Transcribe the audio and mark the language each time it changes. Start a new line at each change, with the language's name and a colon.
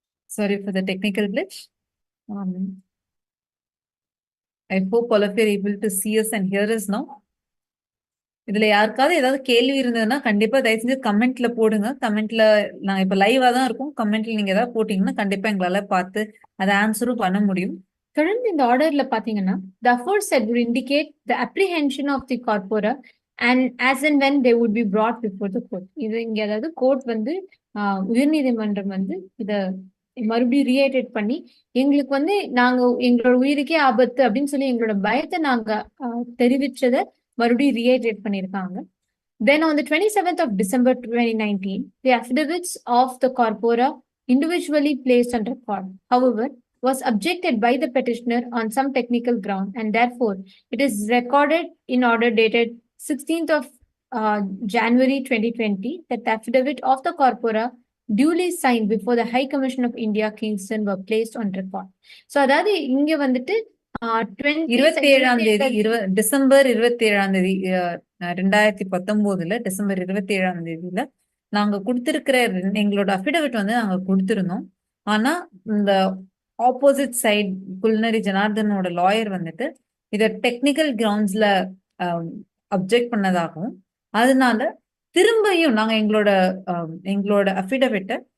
English: Sorry for the technical glitch. I hope all of you are able to see us and hear us now.
Tamil: இதுல யாருக்காவது ஏதாவது கேள்வி இருந்ததுன்னா கண்டிப்பா தயவு செஞ்சு கமெண்ட்ல போடுங்க. கமெண்ட்ல நாங்க இப்ப லைவா தான் இருக்கோம். கமெண்ட்ல நீங்க ஏதாவது போட்டீங்கன்னா கண்டிப்பா எங்களால பார்த்து அதை ஆன்சரும் பண்ண முடியும். தொடர்ந்து இந்த ஆர்டர்ல பாத்தீங்கன்னா
English: the aforesaid would indicate the apprehension of the corpora and as and when they would be brought before the court.
Tamil: இது இங்க அதாவது கோர்ட் வந்து உயர்நீதிமன்றம் வந்து இத மறுபடியும் ரீஹைட்ரேட் பண்ணி எங்களுக்கு வந்து நாங்க எங்களோட உயிருக்கே ஆபத்து அப்படின்னு சொல்லி எங்களோட பயத்தை நாங்க தெரிவிச்சதை மறுபடியும் ரீஹைட்ரேட் பண்ணியிருக்காங்க.
English: Then on the 27th of December 2019, the affidavits of the corpora individually placed on record, however, was objected by the petitioner on some technical ground, and therefore it is recorded in order dated 16th of January 2020 that the affidavit of the corpora duly signed before the High Commission of India, Kingston, were placed on record.
Tamil: So அதாவது இங்க வந்துட்டு 27ஆம் தேதி December 27ஆம் தேதி 2019 December 27ஆம் தேதியில நாங்க கொடுத்திருக்கிற எங்களோட affidavit வந்து நாங்க கொடுத்திருந்தோம். ஆனா இந்த ஆப்போசிட் சைட் குல்னரி ஜனார்தனோட லாயர் வந்துட்டு இத டெக்னிக்கல் கிரவுண்ட்ஸ்ல அப்ஜெக்ட் பண்ணதாகவும் அதனால திரும்பியும் நாங்க எங்களோட அஃபிடவிட்டை